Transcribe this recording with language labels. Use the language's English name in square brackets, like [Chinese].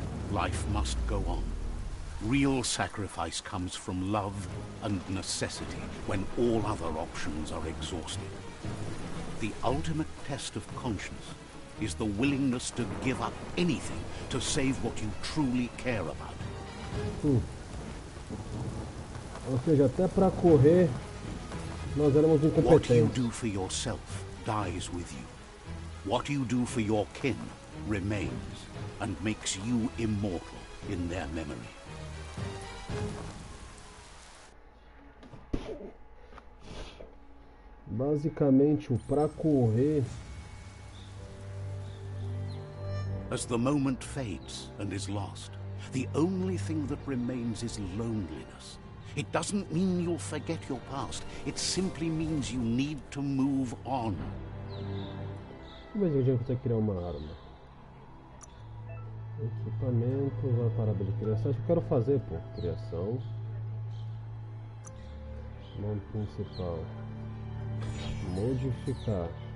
[English] Life must go on. Real sacrifice comes from love and necessity when all other options are exhausted. The ultimate test of conscience is the willingness to give up anything to save what you truly care about. [Portuguese] Ou seja, até para correr nós éramos incompetentes. [English] What you do for yourself dies with you. What you do for your kin remains and makes you immortal in their memory. [Portuguese] Basicamente, o pra correr. [English] As the moment fades and is lost, the only thing that remains is loneliness. It doesn't mean you'll forget your past. It simply means you need to move on. [Portuguese] Mas a gente consegue criar uma arma. Equipamentos, a parada de criação. Acho que eu quero fazer, pô. Criação. Nome principal. Modificar.